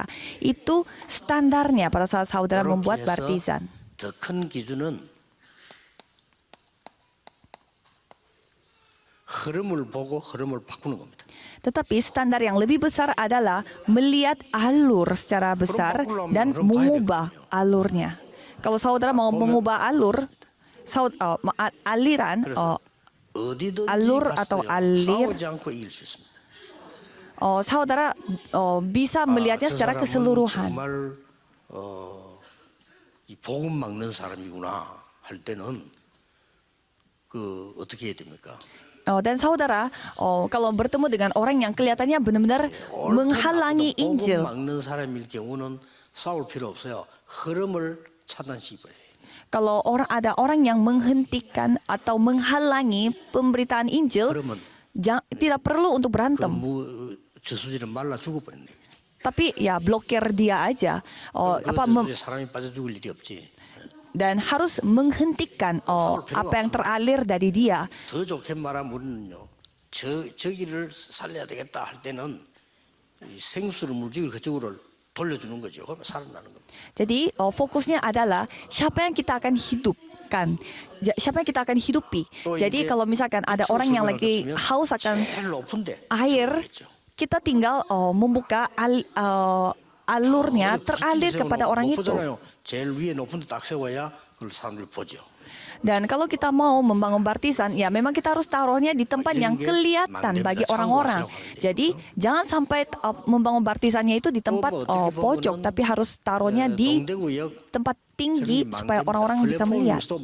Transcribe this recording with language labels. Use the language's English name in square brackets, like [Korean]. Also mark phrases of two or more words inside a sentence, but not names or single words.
[Indonesian] Itu standarnya pada saat saudara membuat baptisan. [Korean] 더 큰 기준은 흐름을 보고 흐름을 바꾸는 겁니다. [Indonesian] Tetapi standar yang lebih besar adalah melihat alur secara besar dan mengubah alurnya. Kalau saudara mau mengubah alur, aliran, alur atau alir, saudara bisa melihatnya secara keseluruhan. [Korean] 정말 이 복음 막는 사람이구나 할 때는 그 어떻게 해야 됩니까? [Indonesian] Dan saudara, kalau bertemu dengan orang yang kelihatannya benar-benar menghalangi Injil, [Korean] 복음 막는 사람일 경우는 싸울 필요 없어요. 흐름을 차단시켜버려요. [Indonesian] kalau ada orang yang menghentikan atau menghalangi pemberitaan Injil, tidak perlu untuk berantem. [Korean] 저수지는 말라 죽어버리는 거죠. [Indonesian] Tapi ya blokir dia aja. [Korean] 사람이 빠져 죽을 일이 없지. [Indonesian] Dan harus menghentikan apa yang teralir dari dia. [Korean] 더 좋게 말하면 우리는요. 저기를 살려야 되겠다 할 때는 이 생수를 물질을 그쪽으로 돌려주는 거죠. 그러면 살아나는 겁니다. [Indonesian] Jadi fokusnya adalah siapa yang kita akan hidupkan, siapa yang kita akan hidupi. Jadi kalau misalkan ada orang yang lagi haus akan air, kita tinggal membuka alurnya teralir kepada orang itu. [Korean] 제일 위에 높은 데 딱 세워야 그걸 사람들 보죠. [Indonesian] Dan kalau kita mau membangun baptisan, ya memang kita harus taruhnya di tempat yang kelihatan bagi orang-orang. Jadi jangan sampai membangun baptisannya itu di tempat pojok, tapi harus taruhnya di tempat tinggi supaya orang-orang bisa melihat.